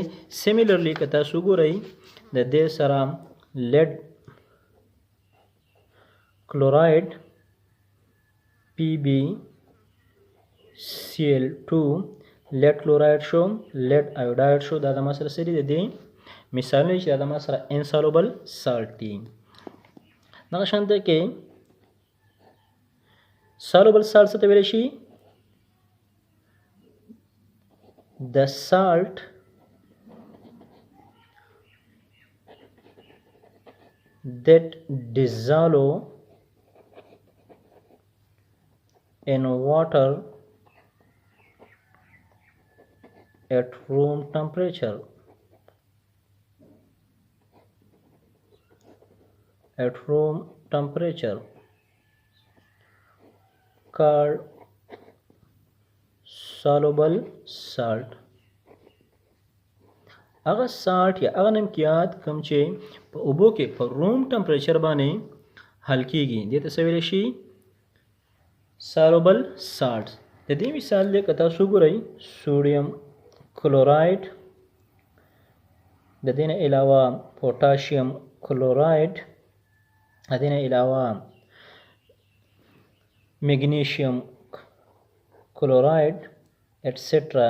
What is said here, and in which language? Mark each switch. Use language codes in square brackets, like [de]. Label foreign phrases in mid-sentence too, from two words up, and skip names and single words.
[ps] سیمیلرلی که تاسو وګورئ د دې سره [en] lead chloride [ps] PbCl2 [en] lead chloride [ps] شو، [en] lead iodide [ps] شو. دا زما سره څه دي؟ د دې مثالونه چې دا زما سره [en] insoluble salt [ps] دي. دغه شانته کې [en] soluble salt [ps] څه ته ویلی شي؟ [en] the salt that dissolve in water at room temperature. Called soluble salt. [ps] هغه سالټ یا هغه نمکیات کوم چې په اوبو کې په [en] room temperature [ps] باندې حل کېږي دې ته څه ویلی شي؟ [en] soluble salts. [ps] د دې مثال دی که تاسو وګورئ [en] sodium chloride, [ps] د دې نه علاوه [en] potassium chloride, [ps] د دې نه علاوه [en] magnesium chloride [ps] ایټسټرا.